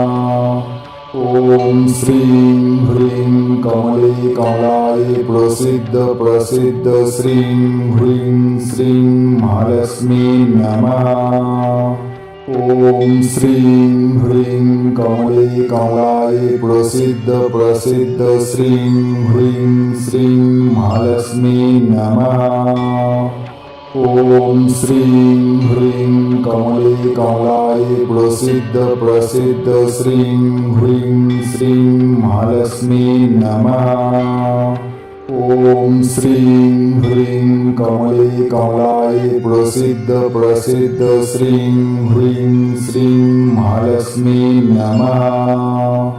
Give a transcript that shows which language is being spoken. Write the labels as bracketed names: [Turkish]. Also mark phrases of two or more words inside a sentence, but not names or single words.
[Sanskrit] ওম শ্রীং হ্রিং কমলে কমলায় প্রসিদ্ধ প্রসিদ্ধ শ্রীং হ্রিং শ্রীং মহালক্ষ্মী নমঃ। ওম শ্রীং হ্রিং কমলে কমলায় প্রসিদ্ধ প্রসিদ্ধ শ্রীং হ্রিং শ্রীং মহালক্ষ্মী নমঃ। ॐ श्रीं ह्रीं कमले कमलाय प्रसिद्ध श्रीं ह्रीं श्रीं महालक्ष्मी नमः। ॐ श्रीं ह्रीं कमले कमलाय प्रसिद्ध श्रीं ह्रीं श्रीं महालक्ष्मी नमः।